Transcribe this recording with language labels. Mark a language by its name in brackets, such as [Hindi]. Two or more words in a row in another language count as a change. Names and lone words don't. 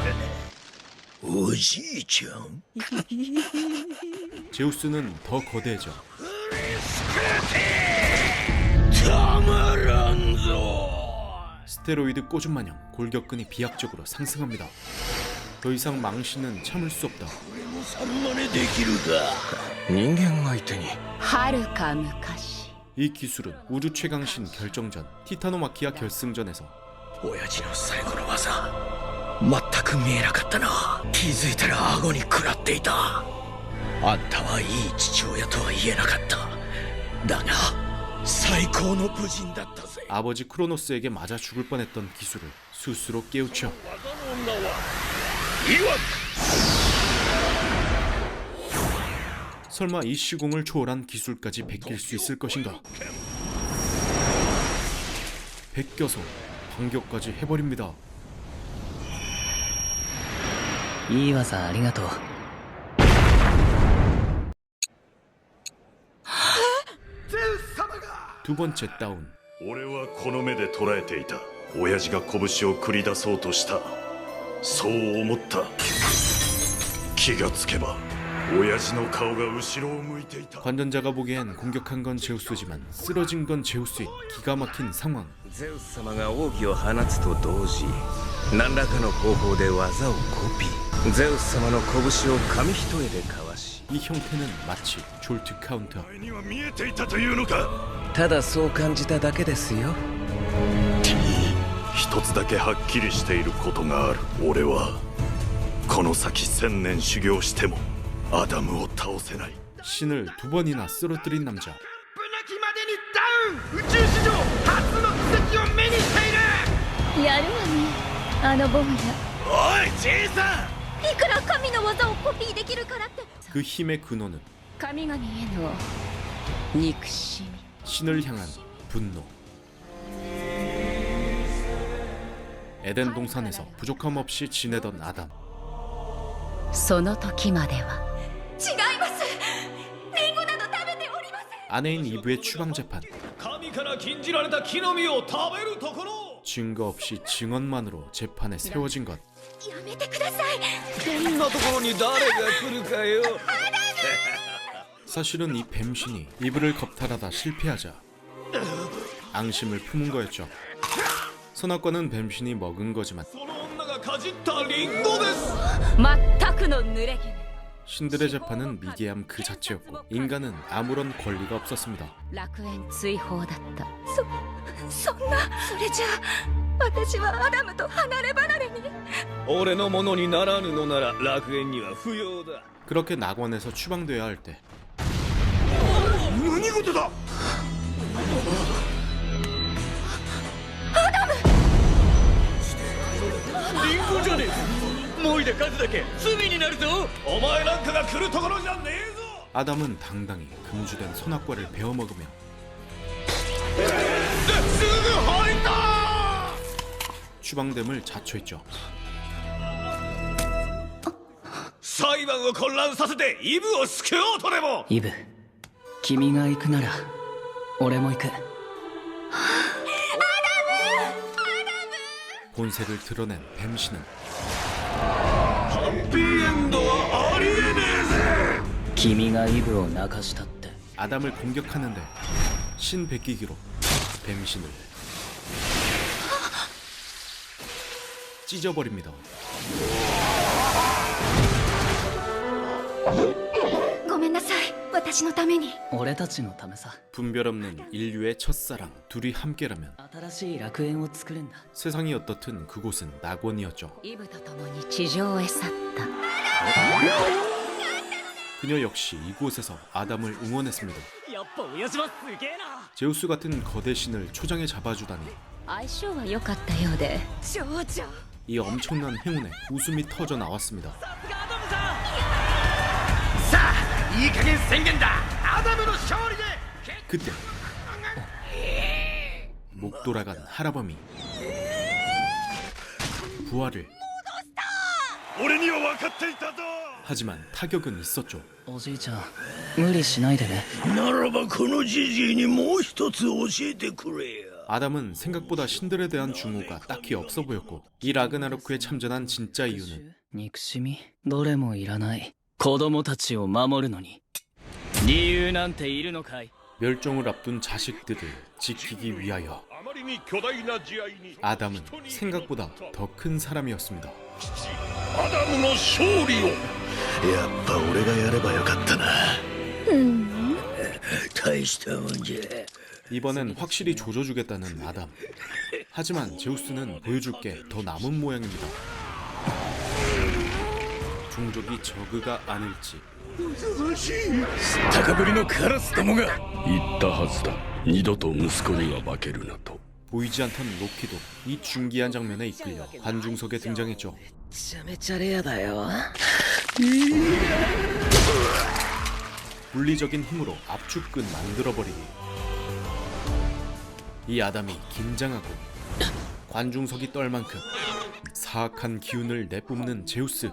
[Japanese] おじいちゃん。 [Korean] 제우스는 더 거대해져. [Japanese] たまらんぞ。 [Korean] 스테로이드 꼬준 마냥 골격근이 비약적으로 상승합니다. 더 이상 망신은 참을 수 없다. [Japanese] 人間相手に。はるか昔。 [Korean] 이 기술은 우주 최강신 결정전 티타노마키아 결승전에서 [Japanese] 親父の最後の技全く見えなかったな。気づいたら顎に食らっていた。あんたはいい父親とは言えなかった。だが最高の武人だったぜ。 [Korean] 아버지 크로노스에게 맞아 죽을 뻔했던 기술을 스스로 깨우쳐. 설마 이 시공을 초월한 기술까지 베낄 수 있을 것인가? 베껴서 반격까지 해버립니다. [Japanese] いい技ありがとう。 [Korean] 두 번째 다운. [Japanese] 俺はこの目で捉えていた。親父が拳を繰り出そうとした。そう思った。気がつけば親父の顔が後ろを向いていた。 [Korean] 관전자가 보기엔 공격한 건 제우스지만 쓰러진 건 제우스인 기가 막힌 상황. [Japanese] ゼウス様が奥義を放つと同時、何らかの方法で技をコピー。ゼウス様の拳を紙一重でかわし、 [Korean] 이 형태는 마치 졸트 카운터. [Japanese] には見えていたというのか。ただそう感じただけですよ。一つだけはっきりしていることがある。俺はこの先1000年修行してもアダムを倒せない。 [Korean] 신을 두 번이나 쓰러뜨린 남자. [Japanese] 宇宙史上初の奇跡を目にしている。やるわね、あの坊や。おいじいさん、いくら神の技をコピーできるからって。 그 힘의 근원은 神々への憎しみ [Korean] 신을 향한 분노. 에덴 동산에서 부족함 없이 지내던 아담. [Japanese] その時までは違います。リンゴなど食べておりません。 [Korean] 아내인 이브의 추방 재판. [Japanese] 神から禁じられた木の実を食べるところ [Korean] 증거 없이 증언만으로 재판에 세워진 것. [Japanese] やめてください。こんなところに誰が来るかよ [Korean] 사실은 이 뱀신이 이브를 겁탈하다 실패하자 앙심을 품은 거였죠. 선악과는 뱀신이 먹은 거지만 [Japanese] その女がかじったリンゴです全くの濡れ衣。 [Korean] 신들의 재판은 미개함 그 자체였고 인간은 아무런 권리가 없었습니다. [Japanese] 楽園追放だった。そんな。それじゃあ私はアダムと離れ離れに。俺のものにならぬのなら楽園には不要だ [Korean] 그렇게 낙원에서 추방되어야 할 때 [Japanese] 何事だ。リンゴじゃねえもいで数だけ罪になるぞお前なんかが来るところじゃねえぞ [Korean] 아담은 당당히 금주된 선악과를 베어먹으며 [Japanese] すぐ入った [Korean] 추방됨을 자초했죠. [Japanese] 裁判を混乱させてイブを救おうとでもイブ、君が行くなら俺も行く。 [Korean] 본색을 드러낸 뱀신은 [Japanese] ハッピーエンドはありえねえぜ君がイブを泣かしたって。 [Korean] 아담을 공격하는데 신백기기로 뱀신을 찢어버립니다. [Japanese] ごめんなさい。私のために。俺たちのためさ。 [Korean] 분별 없는 인류의 첫사랑 둘이 함께라면 [Japanese] 新しい楽園を作るんだ。 [Korean] 세상이 어떻든 그곳은 낙원이었죠. [Japanese] イブと共に地上へ去った。 [Korean] 그녀 역시 이곳에서 아담을 응원했습니다. [Japanese] やっぱ親父はすげえな。 [Korean] 제우스 같은 거대 신을 초장에 잡아주다니 [Japanese] 相性は良かったようで。少女。 [Korean] 이 엄청난 행운에 웃음이 터져 나왔습니다. [Japanese] さあいい加減宣言だ。アダムの勝利で [Korean] 그때 목 돌아간 할아범이 부활을 [Japanese] 俺には分かっていたぞ。 [Korean] 하지만 타격은 있었죠. [Japanese] おじいちゃん、無理しないでね。ならばこのじじいにもう一つ教えてくれよ。 [Korean] 아담은 생각보다 신들에 대한 증오가 딱히 없어 보였고 이 라그나로크에 참전한 진짜 이유는 [Japanese] 憎しみどれもいらない。子供たちを守るのに理由なんているのかい。 [Korean] 멸종을 앞둔 자식들을 지키기 위하여 아담은 생각보다 더 큰 사람이었습니다. [Japanese] アダムの勝利を。やっぱ俺がやればよかったな。大したもんじゃ。 [Korean] 이번엔 확실히 조져주겠다는 아담. 하지만 제우스는 보여줄 게 더 남은 모양입니다. 종족이 저그가 아닐지. [Japanese] 高ぶりのカラスどもが。言ったはずだ。二度と息子には負けるなと。 [Korean] 보이지 않던 로키도 이 중기한 장면에 이끌려 관중석에 등장했죠. [Japanese] めちゃめちゃレアだよ。 [Korean] 물리적인 힘으로 압축근 만들어버리기. 이 아담이 긴장하고 관중석이 떨 만큼 사악한 기운을 내뿜는 제우스.